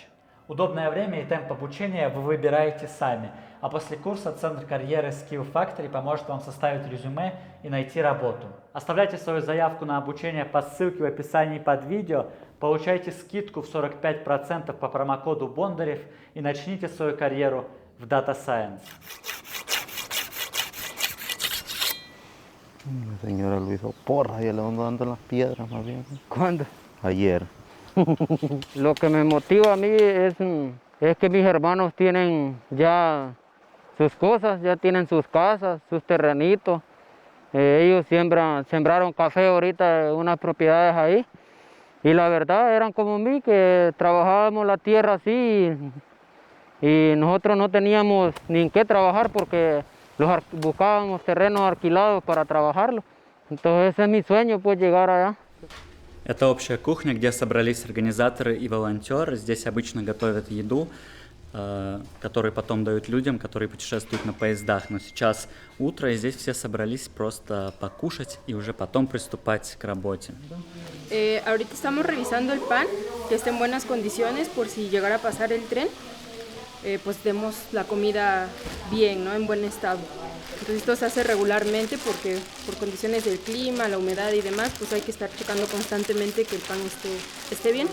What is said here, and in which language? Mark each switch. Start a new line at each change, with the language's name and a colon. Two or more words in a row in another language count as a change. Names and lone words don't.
Russian: Удобное время и темп обучения вы выбираете сами, а после курса Центр карьеры Skill Factory поможет вам составить резюме и найти работу. Оставляйте свою заявку на обучение по ссылке в описании под видео, получайте скидку в 45% по промокоду Бондарев и начните свою карьеру в
English: Data Science.
Spanish: Señora lo hizo porra, ya le ando dando las piedras más bien. ¿Cuándo? Ayer. Lo que me motiva a mí es que mis hermanos tienen ya sus cosas, ya tienen sus casas, sus terrenitos. Ellos sembraron café ahorita en unas propiedades ahí. Y la verdad eran como mí, que trabajábamos la tierra así y nosotros no teníamos ni en qué trabajar porque buscábamos terrenos alquilados para trabajarlo. Entonces ese es mi sueño, pues llegar allá.
Russian: Это общая кухня, где собрались организаторы и волонтеры. Здесь обычно готовят еду, которую потом дают людям, которые pутешествуют на поездах. Но сейчас утро, и здесь все собрались просто покушать и уже потом приступать к работе.
Spanish: Ahorita estamos revisando el pan, que esté en buenas condiciones por si llegara a pasar el tren. Pues demos la comida bien, ¿no? En buen estado. Entonces esto se hace regularmente porque por condiciones del clima, la humedad y demás, pues hay que estar checando constantemente que el pan esté bien.